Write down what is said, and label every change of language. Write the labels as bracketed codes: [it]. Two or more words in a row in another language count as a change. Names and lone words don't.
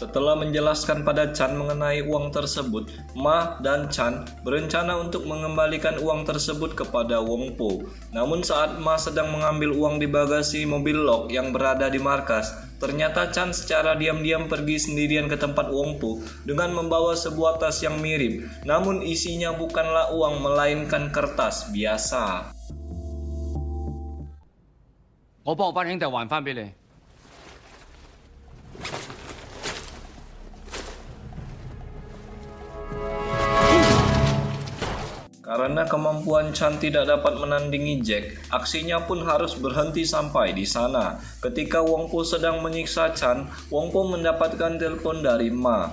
[id] Setelah menjelaskan pada Chan mengenai uang tersebut, Ma dan Chan berencana untuk mengembalikan uang tersebut kepada Wong Po. Namun saat Ma sedang mengambil uang di bagasi mobil Locke yang berada di markas, ternyata Chan secara diam-diam pergi sendirian ke tempat Wong Po dengan membawa sebuah tas yang mirip. Namun isinya bukanlah uang melainkan kertas biasa. [yue] 我幫我班兄弟還翻俾你。 [id] Karena kemampuan Chan tidak dapat menandingi Jack, aksinya pun harus berhenti sampai di sana. Ketika Wong Po sedang menyiksa Chan, Wong Po mendapatkan telepon dari Ma.